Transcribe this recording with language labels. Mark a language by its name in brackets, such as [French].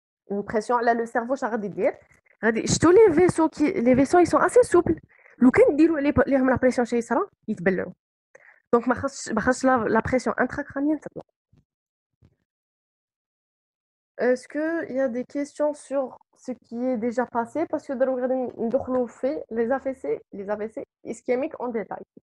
[French] Une pression على le cerveau [Arabic] اش غادي دير؟ غادي شتو [French] les vaisseaux ils sont assez souples. [Arabic] لو كان ديروا ليهم la pression شي يصرا يتبلعوا. [French] Donc [Arabic] ما خاصش [French] la pression intracrânienne [Arabic] تطلع. [French] Est-ce qu'il y a des questions sur ce qui est déjà passé? Parce que [Arabic] دابا غادي ندخلوا في [French] les AVC ischémiques en détail.